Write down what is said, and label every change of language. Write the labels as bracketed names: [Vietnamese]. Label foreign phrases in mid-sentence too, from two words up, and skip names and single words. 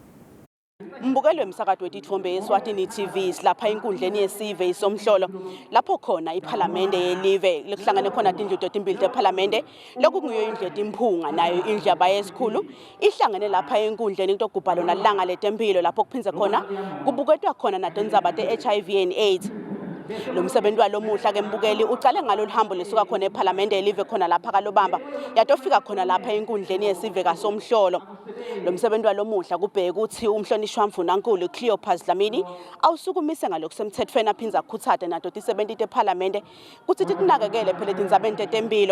[Swati] Mbukelo emsakado wetithombe Eswatini TV silapha inkundleni yesive isomhlolo lapho khona iPhalamende yelive lekuhlangane khona tindlu totimbili tePhalamende lokungiyo indlu etimphunga nayo indlu yabayesikhulu ihlangane lapha enkundleni kutogubha lona langa letempilo lapho kuphindze khona kubuketwa khona natindzaba te- [English] HIV and AIDS. [Swati] Lo msebenzi walomuhla ke mbukeli ucale ngalo lihambo lisuka khona ePhalamende yelive khona lapha kaLobamba yatofika khona lapha enkundleni yesive kasomhlolo. Lo msebenzi walomuhla kubheke ukuthi umhlonishwa mvunankulu Cleopas Dlamini awusukumise ngalokusemthethweni aphindza akhuthate nato tisebenti tePhalamende kuthi titinakekele phela etindzabeni tetempilo.